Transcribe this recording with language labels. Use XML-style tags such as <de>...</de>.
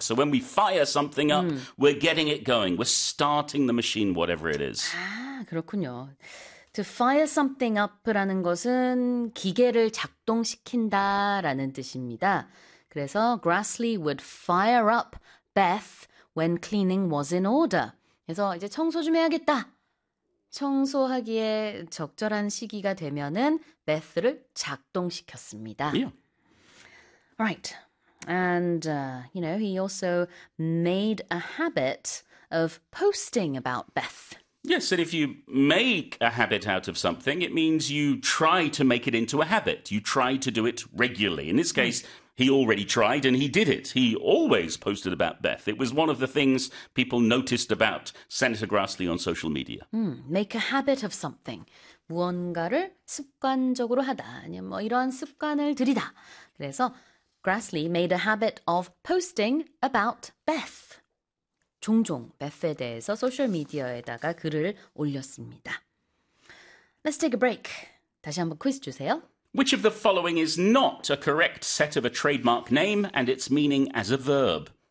<en>So when we fire something up, we're getting it going. We're starting the machine, whatever it is.</en> <ko>아, 그렇군요.</ko> <en>To fire something up</en> <ko>라는 것은 기계를 작동시킨다라는 뜻입니다. 그래서</ko> <en>Grassley would fire up Beth when cleaning was in order.</en> <ko>그래서 이제 청소 좀 해야겠다. 청소하기에 적절한 시기가 되면은 Beth를 작동시켰습니다.</ko> <en>Right. And he also made a habit of posting about Beth. Yes, and if you make a habit out of something, it means you try to make it into a habit. You try to do it regularly. In this case, he already tried and he did it. He always posted about Beth. It was one of the things people noticed about Senator Grassley on social media. Make a habit of something.</en> <ko>무언가를 습관적으로 하다. 아니면 뭐 이런 습관을 들이다. 그래서</ko> <en>Grassley made a habit of posting about Beth.</en> <ko>종종 Beth에 대해서 소셜미디어에다가 글을 올렸습니다.</ko> <en>Let's take a break.</en> <ko>다시 한번 퀴즈 주세요.</ko> <en>Which of the following is not a correct set of a trademark name and its meaning as a verb?</en>